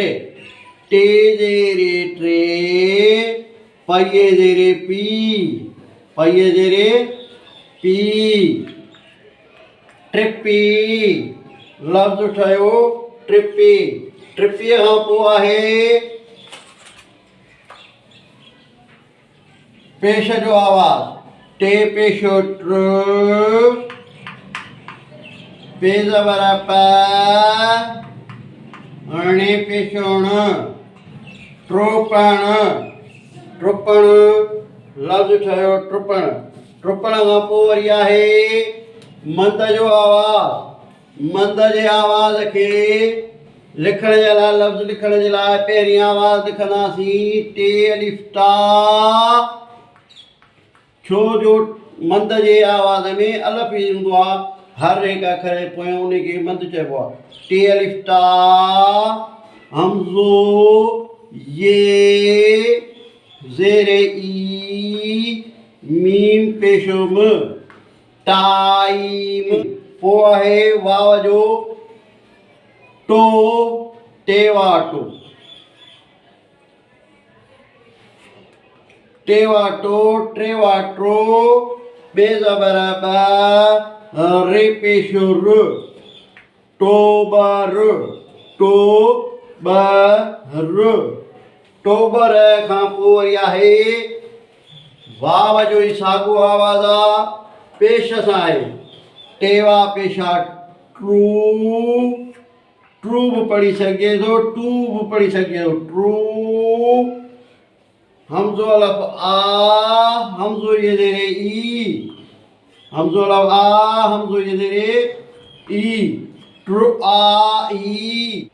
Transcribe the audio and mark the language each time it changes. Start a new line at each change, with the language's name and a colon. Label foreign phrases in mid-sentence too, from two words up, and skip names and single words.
Sindhi: टे ज़ेरे टे, पईए ज़ेरे पी, पईए ज़ेरे पी, ट्रिपी लफ़्ज़ ठहियो ट्रिपी। ट्रिपीअ खां पोइ आहे पेश जो आवाज़ टे पेशो ट्र, पे ज़बर प, अणे पेशो ण, ट्रोपण, ट्रुपण लफ़्ज़ ठहियो ट्रुपण। ट्रुपण खां पोइ वरी आहे मंद जो आवाज़। मंद जे आवाज़ खे लिखण जे लाइ लफ़्ज़ लिखण जे लाइ पहिरीं आवाज़ लिखंदासीं टे अलिफ ता। छो जो मंद जे आवाज़ में अलफ़ ई हूंदो आहे, हर हिकु अखर जे पोयां उनखे मंद चइबो आहे। टे अलिफ ता, हमज़ो ये, ज़ेरे ई, मीम पेशो म, टाइम। पोइ आहे वाव जो टो, टेवा टो, टेवा टो, ट्रेवा ट्रो, बे ज़बर ब, रे पेशो र, टोबर, टो बर, टोबर खां पोइ वरी आहे वाव जो ई साॻियो आवाज़ आहे, पेश सां आहे टेवा पेशा ट्रू, ट्रू बि पढ़ी सघिजे थो, टू बि पढ़ी सघिजे थो, ट्रू। हमज़ो अलफ़ आ, हमज़ो ये ज़ेरे ई, हमज़ो अलफ़ आ, हमज़ो ये ज़ेरे ई, ट्रू आ ई।